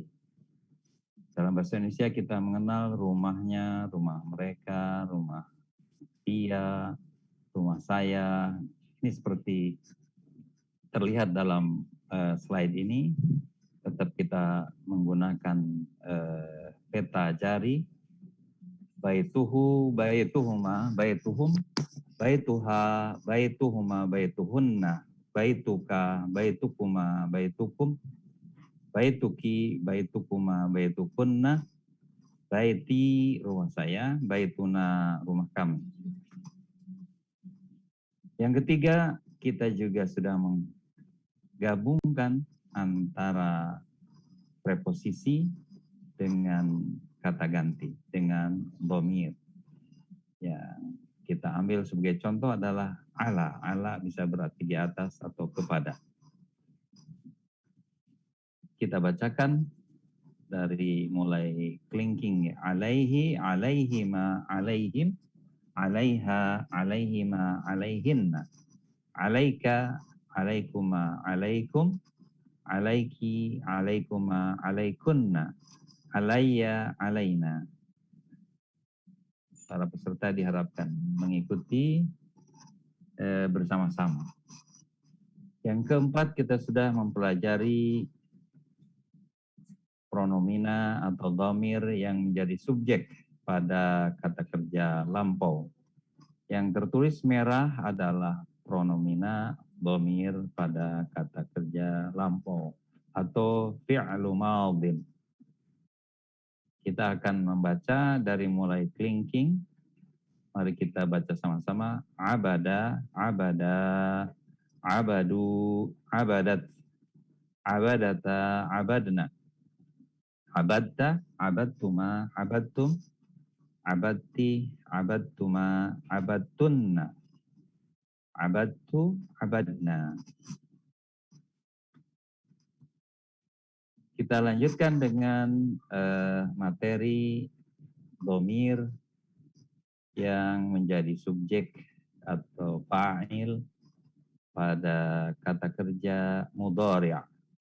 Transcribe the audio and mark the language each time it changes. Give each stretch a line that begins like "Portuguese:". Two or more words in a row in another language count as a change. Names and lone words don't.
Indonesian: Dalam bahasa Indonesia kita mengenal rumahnya, rumah mereka, rumah dia, rumah saya. Ini seperti terlihat dalam slide ini. Tetap kita menggunakan peta jari.
Arabic: بيته، بيتهما، بيتهم، بيتها، بيتهما، بيتهن، بيتك، بيتكما، بيتكم، بيتك، بيتكما، بيتكن، بيتي,
Indonesian: rumah saya, baituna, rumah kami. Yang ketiga, kita juga sudah menggabungkan antara preposisi dengan kata ganti, dengan dhamir. Ya, kita ambil sebagai contoh adalah ala. Ala bisa berarti di atas atau kepada. Kita bacakan dari mulai kelingking
Arabic: عليه، عليهما، عليهم، عليها، عليهما، عليهن، عليك، عليكما، عليكم، عليك، عليكما، عليكن، عليّ، علينا.
Indonesian: Para peserta diharapkan mengikuti bersama-sama. Yang keempat, kita sudah mempelajari pronomina atau dhamir yang menjadi subjek pada kata kerja lampau. Yang tertulis merah adalah pronomina dhamir pada kata kerja lampau atau
Arabic: فعل ماضٍ.
Indonesian: Kita akan membaca dari mulai kelingking. Mari kita baca sama-sama.
Arabic: عبد، عبدا، عبدوا، عبدت، عبدتا، عبدن، عبدت، عبدتما، عبدتم، عبدت، عبدتما، عبدتن، عبدت، عبدنا.
Indonesian: Kita lanjutkan dengan materi dhamir yang menjadi subjek atau fa'il pada kata kerja mudhari'.